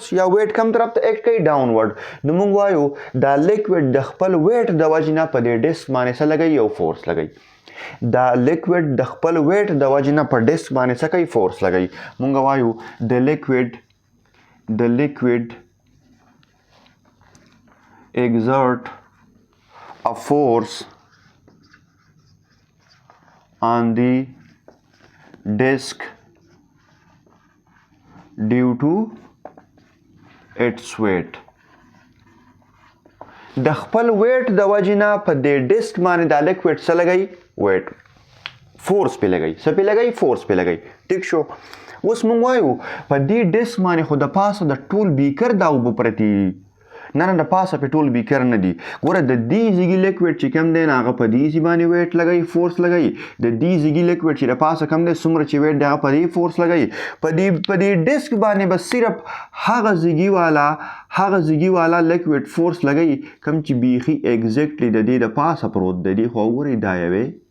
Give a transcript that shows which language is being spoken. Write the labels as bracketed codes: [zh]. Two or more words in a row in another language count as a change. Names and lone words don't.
[ps] یا ویټ کم طرف ته ایکټ کوي ډاونورډ نو موږ وایو دا لیکویډ د خپل ویټ د وجې نه په دې ډیسک باندې څه لګوي یو فورس لګوي دا لیکویډ د خپل ویټ د وجې نه په ډیسک باندې څه کوي فورس لګوي موږ وایو د لیکویډ [en] exert a force on the disk due to its weight [ps] د خپل ویټ د وجې نه په دې ډیسک باندې دا لیکویډ څه لګوي [en] weight force [ps] پې لګوي څه پې لګوي فورس پې لګوي ټیک شو اوس موږ وایو په دې ډیسک باندې خو د پاسه د ټول بیکر دا اوبه پرتې نه د پاسه په ټول بیکر نه دي ګوره د دې زیږي لیکوډ چې کوم دی هغه په دې زی باندې ویټ لګوي فورس لګوي د دې زیږي لیکوډ چې د پاسه کوم دی څومره چې ویټ دی هغه په دې فورس لګوي په دې ډیسک باندې بس صرف هغه زیږي والا لیکوډ فورس لګوي کوم چې بیخي ایگزیکټلی د دې د پاسه پروت دی خو وګورئ دا یوې